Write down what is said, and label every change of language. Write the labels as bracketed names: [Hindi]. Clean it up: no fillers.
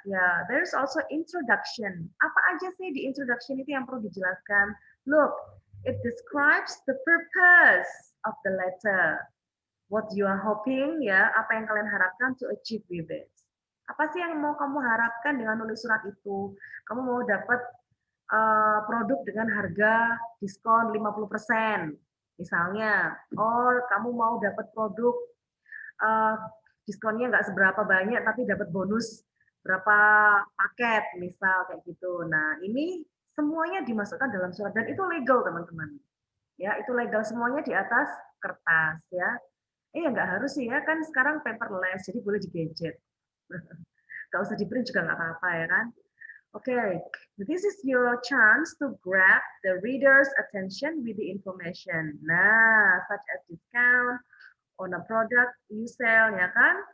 [Indonesian] Ya, [English] there's also introduction. [Indonesian] Apa aja sih di introduction itu yang perlu dijelaskan? [English] Look, it describes the purpose of the letter. What you are hoping, ya, [Indonesian] apa yang kalian harapkan [English] to achieve with it. [Indonesian] Apa sih yang mau kamu harapkan dengan nulis surat itu? Kamu mau dapat produk dengan harga diskon 50%, misalnya. Or kamu mau dapat produk diskonnya nggak seberapa banyak, tapi dapat bonus berapa paket, misal kayak gitu. Nah, ini semuanya dimasukkan dalam surat dan itu legal, teman-teman. Ya, itu legal semuanya di atas kertas, ya. Nggak harus sih ya, kan sekarang paperless, jadi boleh di gadget. Nggak usah di print juga nggak apa-apa ya kan. [English] Okay, this is your chance to grab the reader's attention with the information. Nah, such as discount on a product you sell, ya kan?